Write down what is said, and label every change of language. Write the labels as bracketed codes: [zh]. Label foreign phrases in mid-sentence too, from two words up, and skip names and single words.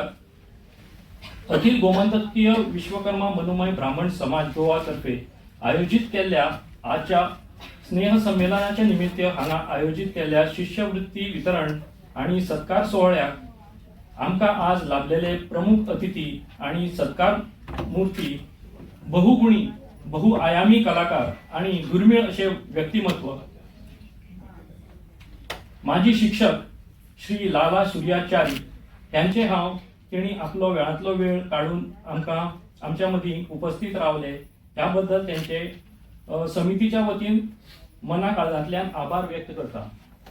[mr] अखिल गोमंतकीय विश्वकर्मा मनुमय ब्राह्मण समाज गोवातर्फे आयोजित केलेल्या आजच्या स्नेहसंमेलनाच्या निमित्त हांगा आयोजित केलेल्या शिष्यवृत्ती वितरण आणि सत्कार सोहळ्याक आमका आज लाभलेले प्रमुख अतिथी आणि सत्कार मूर्ती, बहुगुणी बहुआयामी कलाकार आणि दुर्मिळ असे व्यक्तिमत्व. [kok] माजी शिक्षक श्री लाला सूर्याचारी यांचे हांव तेणी आपलो वेळांतलो वेळ काढून आमकां आमच्या मदीं उपस्थित रावले, त्याबद्दल त्यांचे समितीच्या वतीन मना काळजांतल्यान आभार व्यक्त करता.